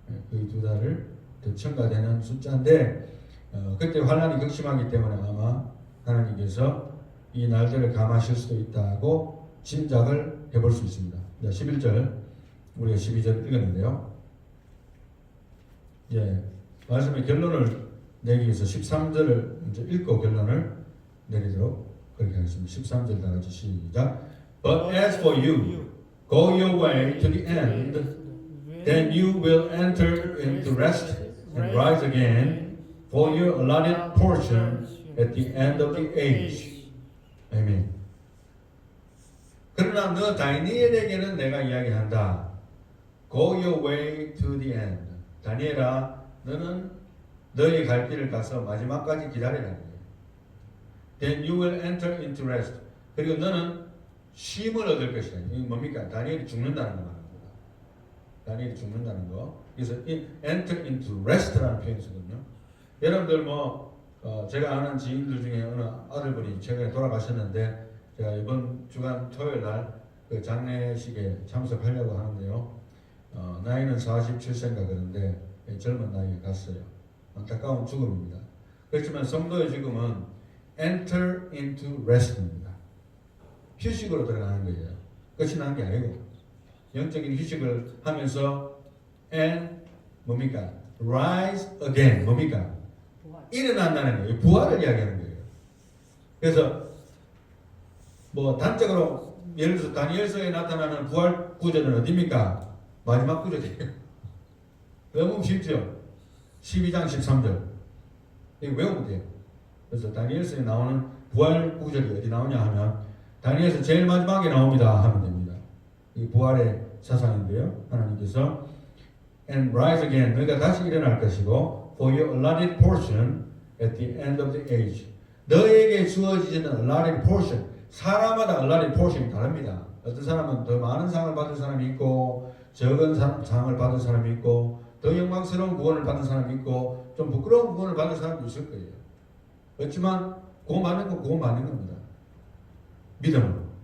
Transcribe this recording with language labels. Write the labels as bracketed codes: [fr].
[ko] 거의 두 달을 더 첨가되는 숫자인데, 그때 환란이 극심하기 때문에 아마 하나님께서 이 날들을 감하실 수도 있다고 짐작을 해볼 수 있습니다. 11절, 우리가 12절 읽었는데요. 말씀의 결론을 내기 위해서 13절을 먼저 읽고 결론을 내리도록 그렇게 하겠습니다. 13절 다 같이 시작. [en] But as for you, go your way to the end, then you will enter into rest and rise again for your allotted portion at the end of the age. [ko] 아멘. 그러나 너 다니엘에게는 내가 이야기한다. [en] Go your way to the end. [ko] 다니엘아, 너는 너의 갈 길을 가서 마지막까지 기다리라는 거예요. [en] Then you will enter into rest. [ko] 그리고 너는 쉼을 얻을 것이다. 이게 뭡니까? 다니엘이 죽는다는 거 말입니다. 다니엘이 죽는다는 거. 그래서 [en] enter into rest [ko] 라는 표현이 있거든요. 여러분들 제가 아는 지인들 중에 어느 아들분이 최근에 돌아가셨는데 제가 이번 주간 토요일 날 그 장례식에 참석하려고 하는데요. 나이는 47세인가 그런데 젊은 나이에 갔어요. 안타까운 죽음입니다. 그렇지만 성도의 죽음은 [en] enter into rest [ko] 입니다. 휴식으로 들어가는 거예요. 끝이 나는 게 아니고 영적인 휴식을 하면서 [en] and [ko] 뭡니까? [en] rise again [ko] 뭡니까? 일어난다는 거예요. 부활을 이야기하는 거예요. 그래서 단적으로 예를 들어서 다니엘서에 나타나는 부활 구절은 어디입니까? 마지막 구절이에요. 너무 쉽죠? 12장 13절 이거 외우면 돼요. 그래서 다니엘서에 나오는 부활 구절이 어디 나오냐 하면 다니엘서 제일 마지막에 나옵니다 하면 됩니다. 이 부활의 사상인데요. 하나님께서 [en] and rise again [ko] 너희가 다시 일어날 것이고 [en] for your allotted portion at the end of the age [ko] 너에게 주어지는 [en] allotted portion [ko] 사람마다 allotted portion이 다릅니다. 어떤 사람은 더 많은 상을 받을 사람이 있고 적은 상을 받을 사람이 있고 더 영광스러운 구원을 받은 사람이 있고 좀 부끄러운 구원을 받은 사람도 있을 거예요. 그렇지만 구원 받는 건 구원 받는 겁니다. 믿음으로.